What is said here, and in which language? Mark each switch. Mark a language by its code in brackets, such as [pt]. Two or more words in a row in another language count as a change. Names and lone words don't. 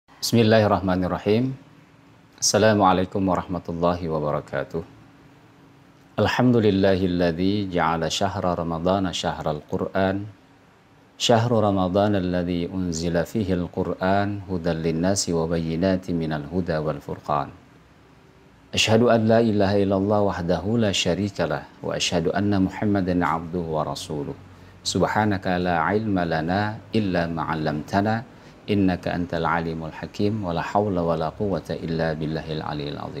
[ar] بسم الله الرحمن الرحيم. السلام عليكم ورحمة الله وبركاته. الحمد لله الذي جعل شهر رمضان شهر القرآن. شهر رمضان الذي أنزل فيه القرآن هدى للناس وبينات من الهدى والفرقان. أشهد أن لا إله إلا الله وحده لا شريك له وأشهد أن محمدا عبده ورسوله. سبحانك لا علم لنا إلا ما علمتنا إنك أنت العليم الحكيم ولا حول ولا قوة إلا بالله العلي العظيم.